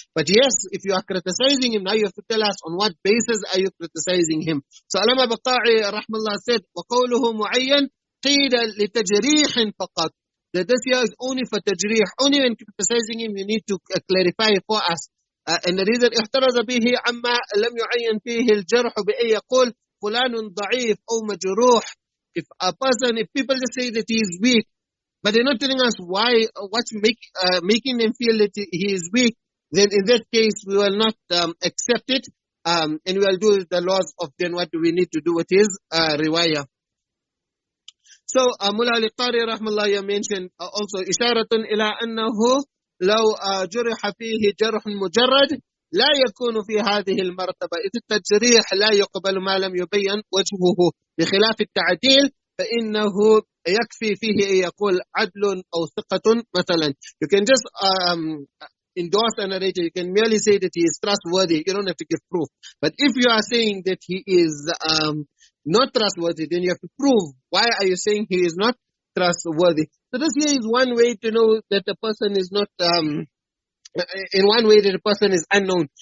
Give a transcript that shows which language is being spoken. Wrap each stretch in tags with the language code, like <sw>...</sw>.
<en>But yes, if you are criticizing him, now you have to tell us on what basis are you criticizing him. So Allama Baqa'i rahmallah said,</en> <ar>وَقَوْلُهُ مُعَيَّنْ قِيلَ لِتَجْرِيحٍ فَقَطْ.</ar> <en>That this here is only for tajrih. Only when criticizing him, you need to clarify for us. And the reason</en> <ar>احترز به عما لم يعين فيه الجرح بأن يقول فلان ضعيف أو مجروح.</ar> <en>If people just say that he is weak, but they're not telling us why, what's making them feel that he is weak, then in that case we will not accept it, and we will do the laws of then what do we need to do with his riwayah. So Mullah al-Qari rahmallah mentioned also</en> <ar>إشارة إلى أنه لو جرح فيه جرح مجرد لا يكون في هذه المرتبة. إذ التجريح لا يقبل ما لم يبين وجهه، بخلاف التعديل فإنه يكفي فيه أن يقول عدل أو ثقة مثلا.</ar> <en>You can just endorse a narrator. You can merely say that he is trustworthy. You don't have to give proof. But if you are saying that he is not trustworthy, then you have to prove why are you saying he is not trustworthy. So this here is one way to know that the person is not in one way that a person is unknown.</en>